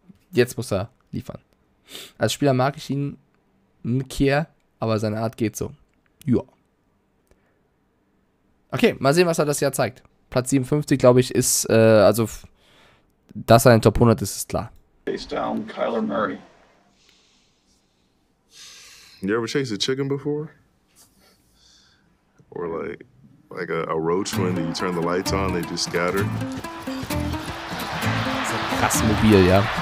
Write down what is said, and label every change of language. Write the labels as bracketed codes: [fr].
[de] Jetzt muss er liefern. Als Spieler mag ich ihn Kehr, aber seine Art geht so. Ja. Okay, mal sehen, was er das Jahr zeigt. Platz 57, glaube ich, ist, also, dass er in den Top 100 ist, ist klar. [en] Chase down Kyler Murray. You ever chased a chicken before? Or like a roach when you turn the lights on, they just scatter? [de] Das ist ein krasses Mobil, ja.